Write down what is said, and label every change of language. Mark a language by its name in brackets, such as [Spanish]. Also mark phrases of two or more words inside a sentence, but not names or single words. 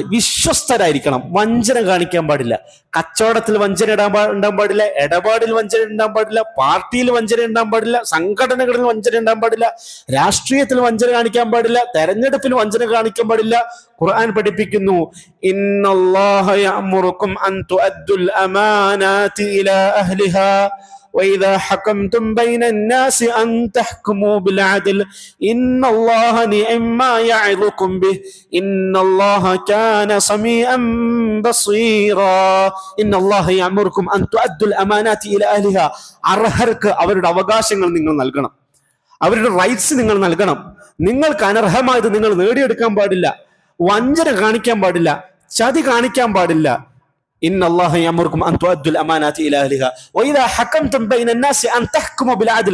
[Malayalam] വിശ്വസ്തരായിരിക്കണം, വഞ്ചന കാണിക്കാൻ പാടില്ല. കച്ചവടത്തിൽ വഞ്ചന ഉണ്ടാകാൻ പാടില്ല, ഇടപാടിൽ വഞ്ചന ഉണ്ടാകാൻ പാടില്ല, പാർട്ടിയിൽ വഞ്ചന ഉണ്ടാകാൻ പാടില്ല, സംഘടനകളിൽ വഞ്ചന ഉണ്ടാകാൻ പാടില്ല, രാഷ്ട്രീയത്തിൽ വഞ്ചന കാണിക്കാൻ പാടില്ല, തെരഞ്ഞെടുപ്പിൽ വഞ്ചന കാണിക്കാൻ പാടില്ല. ഖുർആൻ പഠിപ്പിക്കുന്നു, [Arabic] إن الله يأمركم أن تؤدوا الأمانات إلى أهلها وإذا حكمتم بين الناس أن تحكموا بالعدل إن الله نعم ما يعظكم به إن الله كان سميعا بصيرا إن الله يأمركم أن تؤدوا الأمانات إلى أهلها. [Malayalam] അർഹർക്ക് അവരുടെ അവകാശങ്ങൾ നിങ്ങൾ നൽകണം, അവരുടെ റൈറ്റ്സ് നിങ്ങൾ നൽകണം. നിങ്ങൾക്ക് അനർഹമായത് നിങ്ങൾ നേടിയെടുക്കാൻ പാടില്ല, വഞ്ചന കാണിക്കാൻ പാടില്ല, ചതി കാണിക്കാൻ പാടില്ല. [Arabic] إن الله يأمركم أن تؤدوا الأمانات إلى أهلها وإذا حكمتم بين الناس أن تحكموا بالعدل.